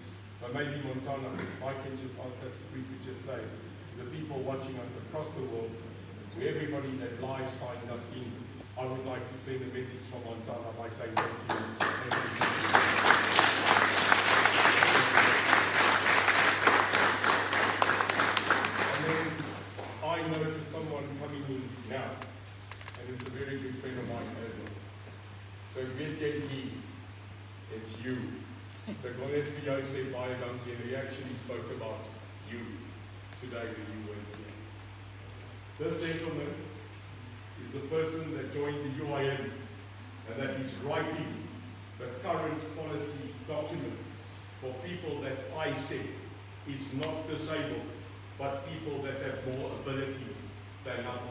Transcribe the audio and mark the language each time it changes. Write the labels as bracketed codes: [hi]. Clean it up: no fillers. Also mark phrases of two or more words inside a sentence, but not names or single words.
[en] So maybe Montana, I can just ask us if we could just say to the people watching us across the world, to everybody that live signed us in, I would like to send a message from Montana by saying thank you. Thank you. And then I noticed someone coming in now, and it's a very good friend of mine as well. [af] So weet jy [en] it's you. [af] So ek wil net vir jou sê baie dankie, [en] and he actually spoke about you today when you weren't here. This gentleman is the person that joined the UIN and that is writing the current policy document for people that I said is not disabled, but people that have more abilities than others.